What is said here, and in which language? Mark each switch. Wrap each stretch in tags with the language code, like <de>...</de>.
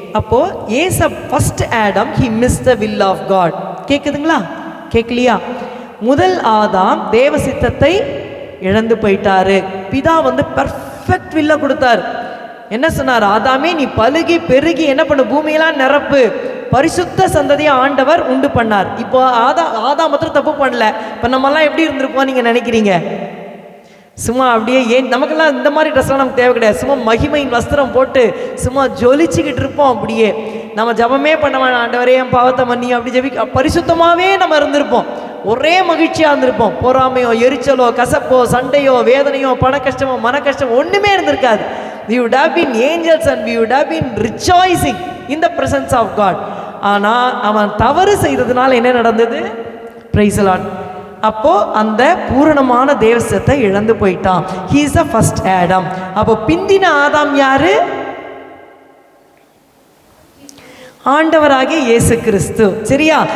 <ta>அப்போ ஏச</ta> <en>First Adam he missed the will of God.</en> <ta>கேக்குதுங்களா? கேட்கலையா? முதல் ஆதாம் தேவ சித்தத்தை இழந்து போயிட்டாரு. பிதா பெர்ஃபெக்ட் வில்ல கொடுத்தார். என்ன சொன்னார்? ஆதாமே நீ பலுகி பெருகி என்ன பண்ணு? பூமியெல்லாம் நிரப்பு. பரிசுத்த சந்ததியை ஆண்டவர் உண்டு பண்ணார். இப்போ ஆதாம் மாத்திரம் தப்பு பண்ணல. இப்போ நம்மெல்லாம் எப்படி இருந்திருப்போம் நீங்க நினைக்கிறீங்க? சும்மா அப்படியே ஏன் நமக்கெல்லாம் இந்த மாதிரி ட்ரெஸ்லாம் நமக்கு தேவை கிடையாது. சும்மா மகிமையின் வஸ்திரம் போட்டு சும்மா ஜொலிச்சுக்கிட்டு இருப்போம். அப்படியே நம்ம ஜபமே பண்ண வேணாம், ஆண்டவரே என் பாவத்தை மன்னி அப்படி ஜபி பரிசுத்தமாகவே நம்ம இருந்திருப்போம். ஒரே மகிழ்ச்சியாக இருந்திருப்போம். பொறாமையோ, எரிச்சலோ, கசப்போ, சண்டையோ, வேதனையோ, பண கஷ்டமோ, மன கஷ்டமோ ஒன்றுமே இருந்திருக்காது.</ta> <en>we would have been angels and we would have been rejoicing in the presence of God.</en> <ta>ஆனால் அவன் தவறு செய்ததுனால என்ன நடந்தது?</ta> <en>praise the Lord.</en> <ta>அப்போ அந்த பூரணமான தேவசத்தை இழந்து போயிட்டான்.</ta> <en>he is the first Adam.</en> <ta>அப்போ பிந்தின ஆதாம் யாரு? ஆண்டவராகிய இயேசு கிறிஸ்து. சரியா?</ta>